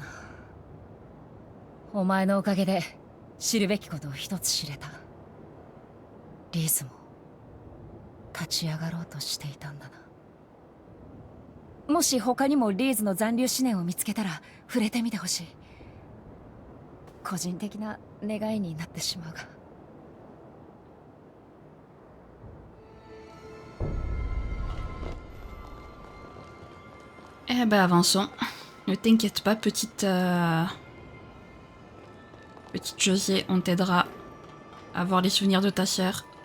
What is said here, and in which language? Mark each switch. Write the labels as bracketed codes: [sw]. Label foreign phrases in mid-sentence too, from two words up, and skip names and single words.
[ja] お前のおかげで知るべきことを一つ知れた。リーズも立ち上がろうとしていたんだな。もし他にもリーズの残留思念を見つけたら触れてみてほしい。個人的な願いになってしまうが。 [fr] Eh ben avançons. Ne t'inquiète pas, petite José, on t'aidera à voir les souvenirs de ta sœur.